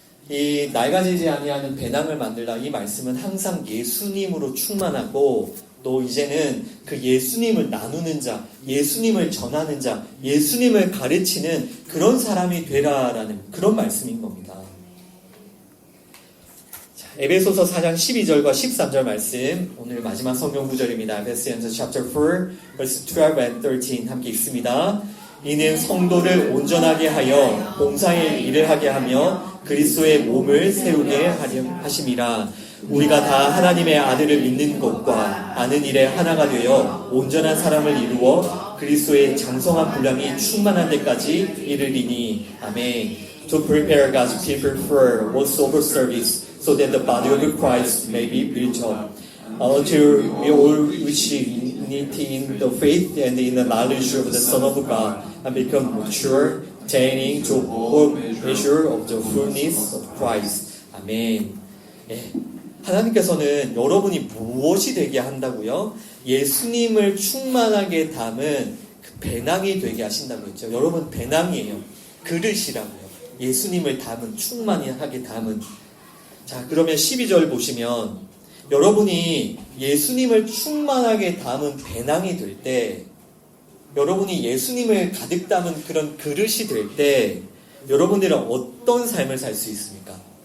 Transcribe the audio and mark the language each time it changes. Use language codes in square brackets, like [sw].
[ko] 이 낡아지지 아니하는 배낭을 만들라, 이 말씀은 항상 예수님으로 충만하고, 또 이제는 그 예수님을 나누는 자, 예수님을 전하는 자, 예수님을 가르치는 그런 사람이 되라라는 그런 말씀인 겁니다. 자, 에베소서 4장 12절과 13절 말씀, 오늘 마지막 성경 구절입니다. [en] Ephesians chapter 4, verse 12 and 13 [ko] 함께 읽습니다. 이는 성도를 온전하게 하여 봉사의 일을 하게 하며 그리스도의 몸을 세우게 하려 하심이라. 우리가 다 하나님의 아들을 믿는 것과 아는 일에 하나가 되어 온전한 사람을 이루어 그리스도의 장성한 분량이 충만한 데까지 이르리니. 아멘. [en] To prepare God's people for what sober service, so that the body of Christ may be built up, until we all reach unity in the faith and in the knowledge of the Son of God, and become mature, attaining to all measure of the fullness of Christ. [ko] 아멘. 예. 하나님께서는 여러분이 무엇이 되게 한다고요? 예수님을 충만하게 담은 그 배낭이 되게 하신다고 했죠. 여러분 배낭이에요. 그릇이라고요. 예수님을 담은, 충만하게 담은. 자, 그러면 12절 보시면 여러분이 예수님을 충만하게 담은 배낭이 될 때, 여러분이 예수님을 가득 담은 그런 그릇이 될 때 여러분들은 어떤 삶을 살 수 있습니까?